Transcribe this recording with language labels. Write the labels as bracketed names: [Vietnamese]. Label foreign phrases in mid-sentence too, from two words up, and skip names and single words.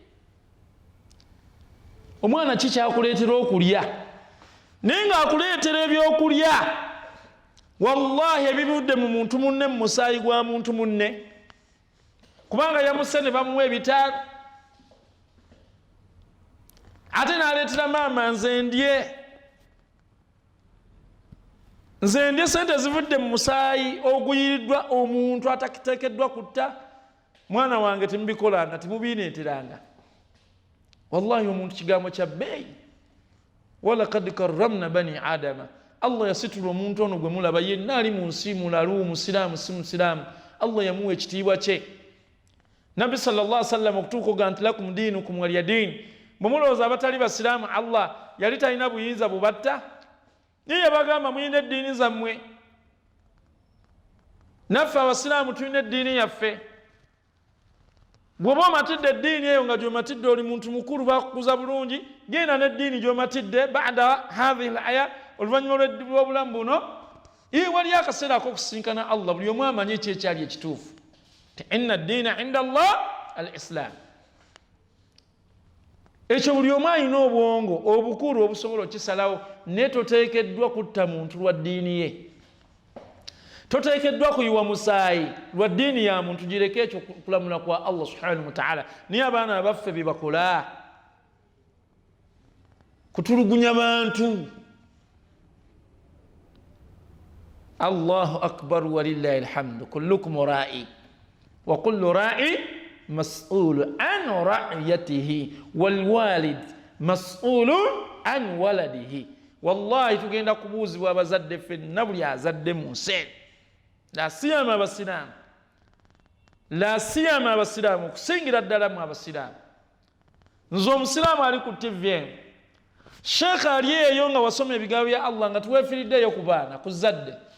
[Ganda] Omwana kikyakuleetera okulya naye ng'akuleetera ebyokulya wallahi ebibudde mu muntu munne mu musaayi gwa muntu munne kubanga yamuse ne bamuwa ebitaalo ate n'aleetera maama nze ndye sente zivudde mu musaayi oguyiriddwa omuntu atakiteekeddwa kutta. Mwana wange temubikolanga temubineeteranga wallahi omuntu kigambo kya bbeeyi. [Arabic] ولقد كرمنا بني آدم [Ganda] Allah yasitula omuntu ono gwe mulaba yenna ali mu nsi mulalu musiraamu si musiraamu Allah yamuwa ekitiibwa kye. Nabi [Arabic] صلى الله عليه وسلم [Ganda] okutuuka oga nti [Arabic] لكم دينكم ولي دين [Ganda] bwe mulowooza abatali basiraamu Allah yali talina buyinza bubatta naye yabagamba muyina eddiini zammwe naffe abasiraamu tulina eddiini yaffe. Bw'oba omatidde eddiini eyo nga gy'omatidde oli muntu mukulu bakukuza bulungi genda n'eddiini gy'omatidde [Arabic] بعد هذه الآية [Ganda] oluvannyuma lw'obulamu buno waliyo akaseera ak'okusinkana Allah buli omu amanye ekyekyali ekituufu ti [Arabic] إن الدين عند الله الإسلام. [Ganda] Ekyo buli omu alina obwongo obukulu obusobola okisalawo naye toteekeddwa kutta muntu lwa ddiini ye. toteekeddwa kuyiwa musaayi lwa ddiini ya muntu gireke ekyo kulamula kwa Allah [Arabic] سبحانه وتعالى. [Ganda] Niye abaana abaffe bye bakola kutulugunya bantu. [Arabic] الله أكبر ولله الحمد. كلكم راع وكل راع مسؤول عن رعيته والوالد مسؤول عن ولده. [Ganda] Wallahi tugenda kubuuzibwa abazadde ffenna buli azadde mu nsi. [Arabic] لا سيما [Ganda] abasiraamu okusingira ddala mu abasiraamu. Nze omusiraamu ali ku TV, sheekh ali eyo nga wasoma ebigambo bya Allah nga tuweefiriddeyo ku baana ku zadde.